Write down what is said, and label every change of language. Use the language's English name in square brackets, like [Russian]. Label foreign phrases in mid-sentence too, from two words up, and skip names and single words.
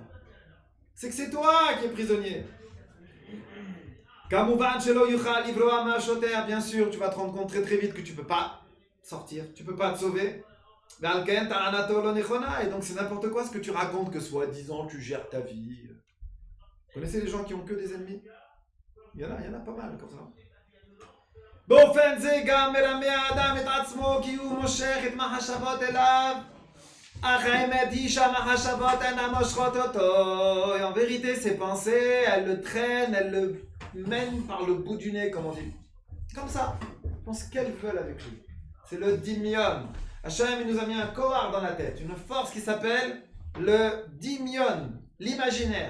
[French] C'est que c'est toi qui es prisonnier. Bien sûr, tu vas te rendre compte très vite que tu peux pas sortir, tu peux pas te sauver. Et donc c'est n'importe quoi ce que tu racontes que soi-disant tu gères ta vie. Vous connaissez les gens qui ont que des ennemis? Il y en a pas mal comme ça. [Hebrew] באופן זה גם מרמה האדם את עצמו כי הוא מושך את מחשבות אליו אך האמת היא שהמחשבות אינן מושכות אותו. [French] Et en vérité ses pensées elles le traînent, elles le mènent par le bout du nez comme on dit. Comme ça, ils font ce qu'elles veulent avec lui. C'est le dimion. Hachem il nous a mis un kohar dans la tête, une force qui s'appelle le dimion, l'imaginaire.